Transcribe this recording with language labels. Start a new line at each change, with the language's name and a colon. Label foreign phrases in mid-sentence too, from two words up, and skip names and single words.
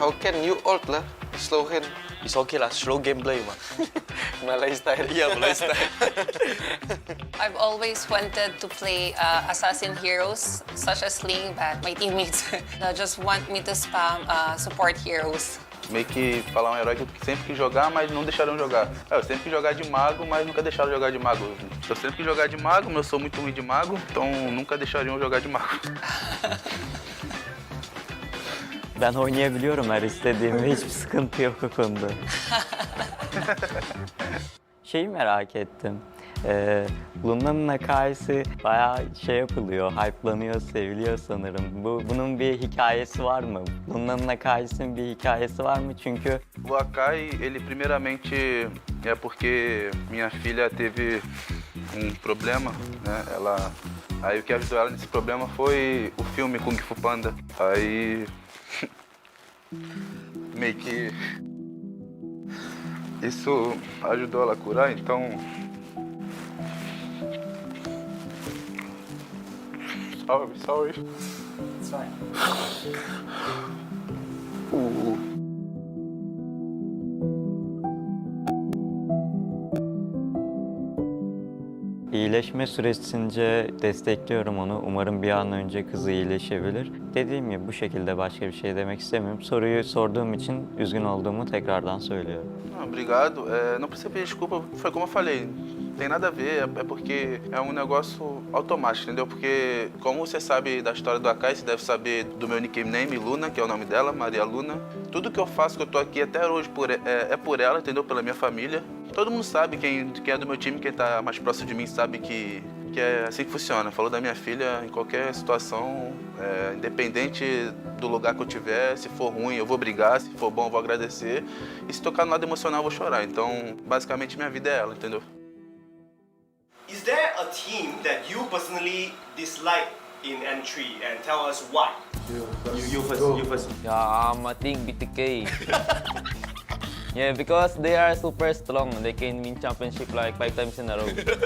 English: How can you ult lah? Slow hand. It's okay lah, slow gameplay mah. Malay style. Yeah, Malay style. I've always wanted to play assassin heroes such as Ling, but my teammates just want me to spam support heroes.
Portuguese: Meio que falar um herói que eu sempre quis jogar, mas não deixaram jogar. Eu sempre quis jogar de mago, mas nunca deixaram jogar de mago. Eu sempre quis jogar de mago, mas eu sou muito ruim de mago, então nunca deixariam jogar de mago.
Turkish: Ben oynayabiliyorum her istediğimi, hiçbir sıkıntı yok o konuda. Şeyi merak ettim. Luna'nın hikayesi bayağı şey yapılıyor, hype'lanıyor, seviliyor sanırım. Bunun bir hikayesi var mı? Luna'nın hikayesinin bir hikayesi var mı? Çünkü
Portuguese: O Akai, ele primeiramente é porque minha filha teve problema, né? Aí o que ajudou ela nesse problema foi o filme Kung Fu Panda. Aí meio que isso ajudou ela a curar, então sorry.
English: It's fine.
Turkish: İyileşme süresince destekliyorum onu. Umarım bir an önce kızı iyileşebilir. Dediğim gibi bu şekilde başka bir şey demek istemiyorum. Soruyu sorduğum için üzgün olduğumu tekrardan söylüyorum.
Portuguese: Obrigado. Não precisa pedir desculpa, foi como eu falei. Tem nada a ver, é porque é um negócio automático, entendeu? Porque como você sabe da história do Akai, você deve saber do meu nickname, Luna, que é o nome dela, Maria Luna. Tudo que eu faço, que eu tô aqui até hoje, é por ela, entendeu? Pela minha família. Todo mundo sabe, quem é do meu time, quem tá mais próximo de mim, sabe que é assim que funciona. Falou da minha filha, em qualquer situação, independente do lugar que eu tiver, se for ruim eu vou brigar, se for bom eu vou agradecer. E se tocar no lado emocional eu vou chorar. Então, basicamente, minha vida é ela, entendeu?
English: Is there a team that you personally dislike in N3 and tell us why? You first. Yeah, I think BTK. Yeah, because they are super strong. They can win championship like 5 times in a row.